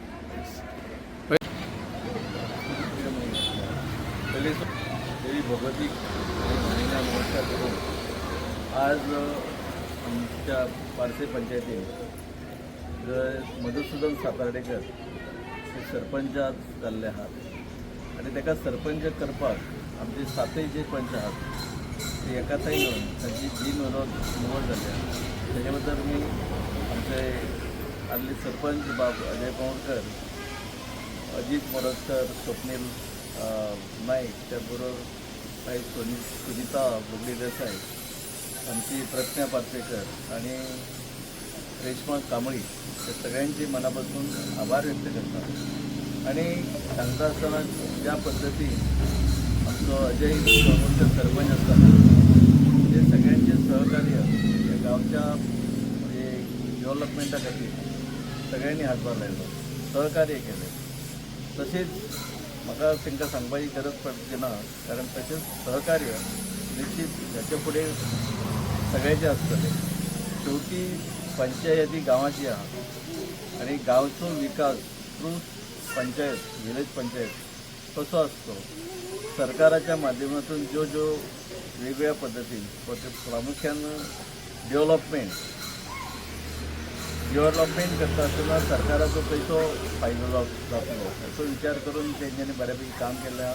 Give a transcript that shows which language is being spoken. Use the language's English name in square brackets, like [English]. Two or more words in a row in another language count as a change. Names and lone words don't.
[Konkani] भगवती नमस्कार करून आज आमच्या पारसे पंचायतीन मधुसूदन सातार्डेकर हे सरपंच जाल्ले आहात आणि ताका सरपंच करपाक आमचे 7 जे पंच आहात ते एकाताय येवन तांची बिनविरोध निवड जाल्ली आहा. तेजे बद्दल मी आमचे आदले सरपंच बाब अजय पवनकर, अजित मोरजकर, [Marathi] स्वप्नील नाईक, त्याचबरोबर काही सुनीता बोगडी देसाई, आमची प्रज्ञा पार्सेकर आणि रेश्मा कांबळी या सगळ्यांचे मनापासून आभार व्यक्त करतात. [Konkani] आणि सांगता असताना ज्या पद्धतीन आमचो अजय पवनकर सरपंच असताना ते सगळ्यांचे सहकार्य या गावच्या म्हणजे डेव्हलपमेंटा खातीर सगळ्यांनी हातभार लायलो, सहकार्य केले. तसेच म्हाका तांकां सांगपाची गरज पडची ना कारण तसेच सहकार्य निश्चित ह्याच्या फुडें सगळ्यांचे आसतले. शेवटी पंचायती गांवाची आहा आणि गांवचो विकास थ्रू पंचायत विलेज पंचायत कसो आसतो सरकाराच्या माध्यमातून ज्यो वेगवेगळ्या पद्धतीन प्रामुख्यान डेव्हलपमेंट करता आसतना सरकाराचो खंयचो फायदो जातलो हाचो विचार करून तेंच्यांनी बऱ्यापैकी काम केल्या.